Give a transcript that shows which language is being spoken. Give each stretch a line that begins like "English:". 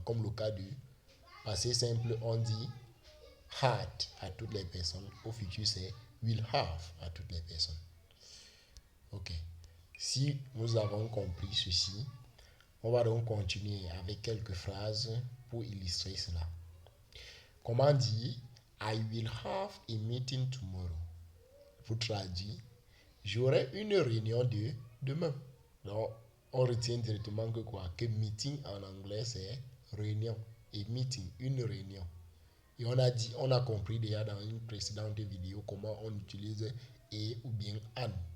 French: Comme le cas du passé simple, on dit had à toutes les personnes. Au futur, c'est will have à toutes les personnes. Ok. Si nous avons compris ceci, on va donc continuer avec quelques phrases pour illustrer cela. Comment dire
English: I will have a meeting tomorrow?
French: Pour traduire, j'aurai une réunion de demain. Donc, on retient directement que quoi? Que meeting en anglais c'est réunion. Et meeting, une réunion. Et on a compris déjà dans une précédente vidéo comment on utilise et ou bien an.